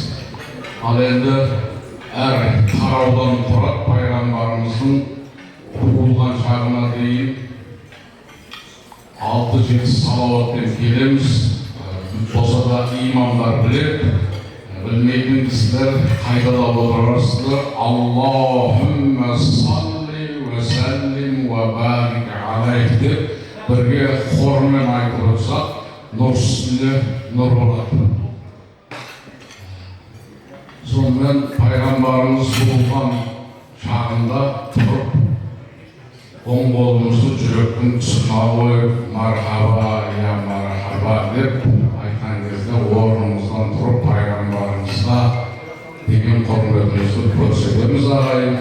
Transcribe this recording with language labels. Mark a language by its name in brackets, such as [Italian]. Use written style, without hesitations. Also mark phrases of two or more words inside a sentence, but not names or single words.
[Kazakh] Ал енді әр тараудан тұрады пайғамбарымыздың туылған шағына дейін 6-7 салауатпен келеміз. Болса да имамдар біледі, білмейтін кісілер қайталап отырасыздар. [Arabic] اللهم صل وسلم وبارك عليه [Kazakh] деп бірге хормен айтып отырсақ, нұр үстінде нұр болады. Сонымен пайғамбарымыз туылған шағында тұрып, оң қолымызды жүректің тұсына қойып, [Arabic] مرحبا، يا مرحبا [Kazakh] деп айтқан кезде орнымыздан тұрып пайғамбарымызға деген құрметімізді көрсетеміз ағайын.